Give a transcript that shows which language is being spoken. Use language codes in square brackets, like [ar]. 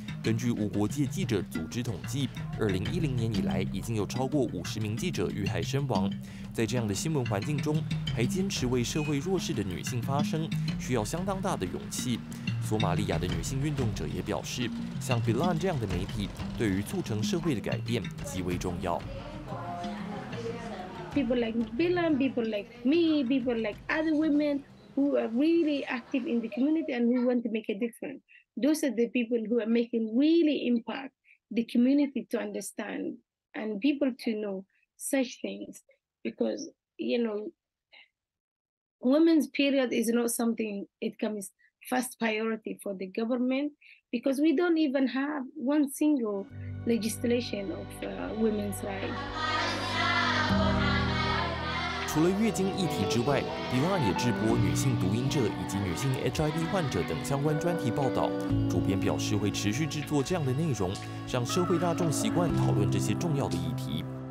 [zh] 根据无国界记者组织统计，2010年以来已经有超过50名记者遇害身亡。在这样的新闻环境中，还坚持为社会弱势的女性发声，需要相当大的勇气。索马利亚的女性运动者也表示，像 Bilan 这样的媒体，对于促成社会的改变极为重要。 [en] People like Bilan, people like me, people like other women. Who are really active in the community and who want to make a difference. Those are the people who are making really impact the community to understand and people to know such things because, you know, women's period is not something it comes first priority for the government because we don't even have one single legislation of women's rights. [zh] 除了月经议题之外 ，Bilan 也制播女性毒瘾者以及女性 HIV 患者等相关专题报道。主编表示会持续制作这样的内容，让社会大众习惯讨论这些重要的议题。